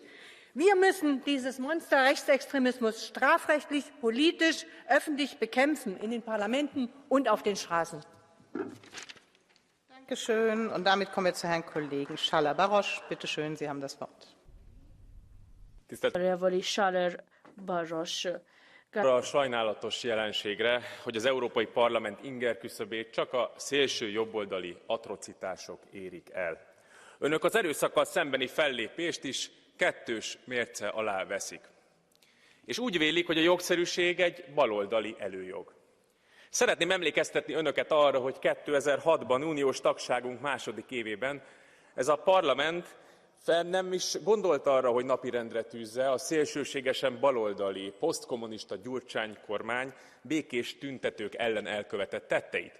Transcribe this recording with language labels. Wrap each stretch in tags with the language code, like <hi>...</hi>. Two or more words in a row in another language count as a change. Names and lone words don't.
<de>Wir müssen dieses Monster Rechtsextremismus strafrechtlich, politisch, öffentlich bekämpfen, in den Parlamenten und auf den Straßen. Dankeschön. Und damit kommen wir zu Herrn Kollegen Schaller-Barosch. Bitte schön, Sie haben das Wort.</de> <hu>Arra a sajnálatos jelenségre, hogy az Európai Parlament ingerküszöbét csak a szélső jobboldali atrocitások érik el. Önök az erőszakkal szembeni fellépést is kettős mérce alá veszik. És úgy vélik, hogy a jogszerűség egy baloldali előjog. Szeretném emlékeztetni önöket arra, hogy 2006-ban uniós tagságunk második évében ez a parlament nem is gondolt arra, hogy napirendre tűzze a szélsőségesen baloldali, posztkommunista Gyurcsány kormány békés tüntetők ellen elkövetett tetteit.</hu>